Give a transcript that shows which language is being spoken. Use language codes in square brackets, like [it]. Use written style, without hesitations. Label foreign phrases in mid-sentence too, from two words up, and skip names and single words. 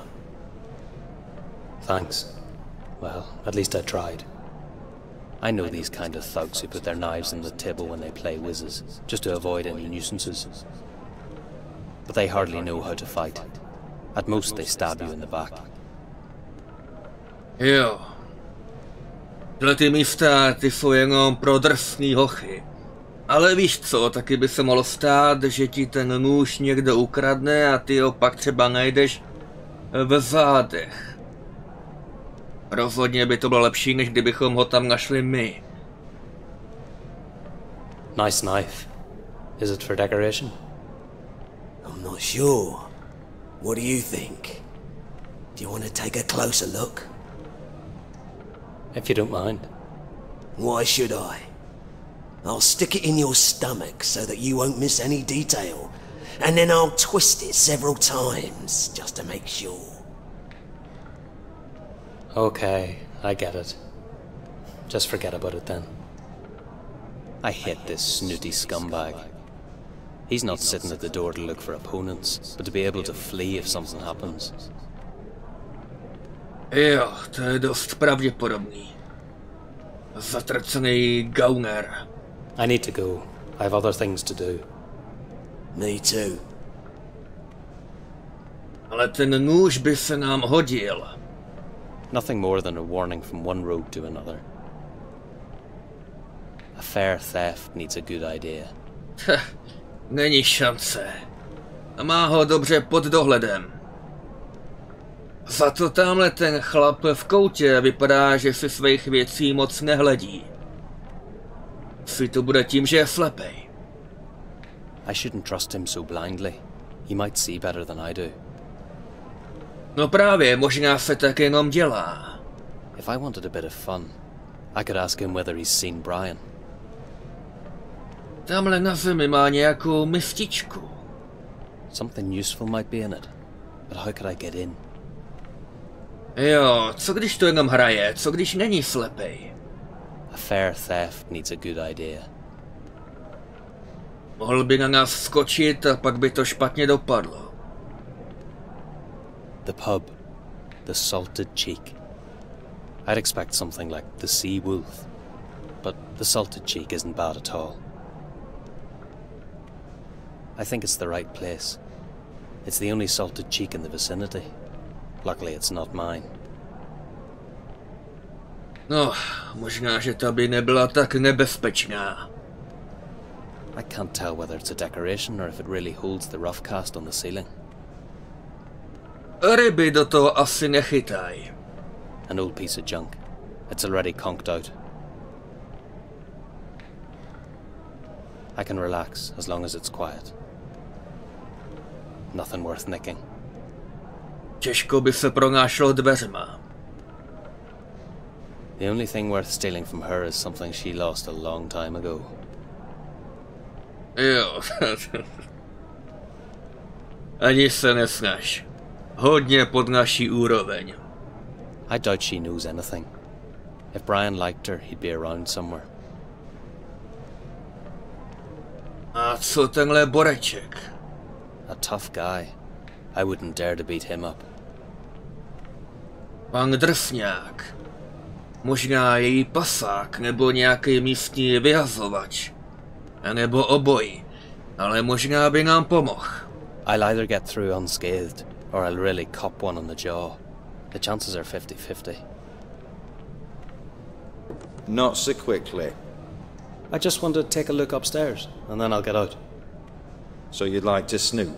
[en] Thanks. Well, at least I tried. I know these kind of thugs who put their knives on the table when they play whizzes, just to avoid any nuisances. But they hardly know how to fight. At most they stab you in the back. [cs] Jo. Tyhle ty místa, ty jsou jenom pro drsný hochy. Ale víš co, taky by se mohlo stát, že ti ten nůž někdo ukradne a ty ho pak třeba najdeš v zádech. Rozhodně by to bylo lepší, než kdybychom ho tam našli my. [en] Nice knife. Is it for decoration? I'm not sure. What do you think? Do you want to take a closer look? If you don't mind. Why should I? I'll stick it in your stomach so that you won't miss any detail. And then I'll twist it several times, just to make sure. Okay, I get it. Just forget about it then. I hate this snooty scumbag. He's not sitting at the door to look for opponents, but to be able to flee if something happens. [cs] Jo, to je dost pravděpodobný. Zatracený gauner. [en] I need to go. I have other things to do. Me too. [cs] Ale ten nůž by se nám hodil. [en] Nothing more than a warning from one road to another. A fair theft needs a good idea. [cs] Není šance. Má ho dobře pod dohledem. Za to tamhle ten chlap v koutě vypadá, že si svých věcí moc nehledí. Si to bude tím, že je slepej. [en] I shouldn't trust him so blindly. He might see better than I do. [cs] No právě, možná se tak jenom dělá. [en] If I wanted a bit of fun, I could ask him whether he's seen Brian. [cs] Tamhle na zemi má nějakou mističku. [en] Something useful might be in it, but how could I get in? [cs] Jo, co když to jenom hraje, co když není slepej? [en] A fair theft needs a good idea. [cs] Mohl by na nás skočit a pak by to špatně dopadlo. [en] The pub. The Salted Cheek. I'd expect something like the Sea Wolf, but the Salted Cheek isn't bad at all. I think it's the right place. It's the only salted cheek in the vicinity. Luckily it's not mine. [cs] No, možná, že ta by nebyla tak nebezpečná. [en] I can't tell whether it's a decoration or if it really holds the rough cast on the ceiling. [cs] Ryby do toho asi nechytaj. [en] An old piece of junk. It's already conked out. I can relax as long as it's quiet. Nothing worth nicking. [cs] Těžko by se pronášelo dveřma. [en] The only thing worth stealing from her is something she lost a long time ago. [cs] Jo. Ani se nesnaž. Hodně pod naší úroveň. [en] I doubt she knows anything. If Brian liked her, he'd be around somewhere. [cs] A co tenhle boreček? [en] A tough guy. I wouldn't dare to beat him up. [cs] Pan Drsňák. Možná její pasák, nebo nějaký místní vyhazovač. A nebo obojí. Ale možná by nám pomohl. [en] I'll either get through unscathed, or I'll really cop one on the jaw. The chances are 50-50. Not so quickly. I just want to take a look upstairs, and then I'll get out. So you'd like to snoop?